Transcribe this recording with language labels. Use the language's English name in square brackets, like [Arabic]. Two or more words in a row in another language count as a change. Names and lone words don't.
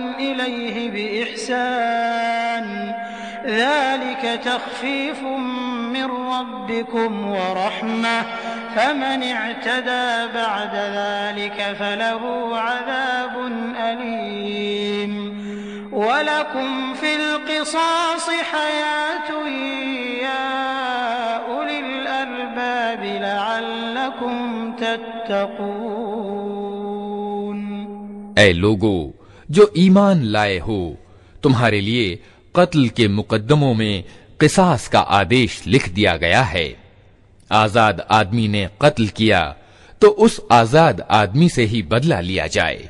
[Arabic] إليه بإحسان ذلك تخفيف من ربكم ورحمة فمن اعتدى بعد ذلك فله عذاب أليم ولكم في القصاص حياة يا أولي الألباب لعلكم تتقون. [Hindi] ऐ लोगो जो ईमान लाए हो, तुम्हारे लिए कत्ल के मुकद्दमों में क़िसास का आदेश लिख दिया गया है। आजाद आदमी ने कत्ल किया तो उस आजाद आदमी से ही बदला लिया जाए।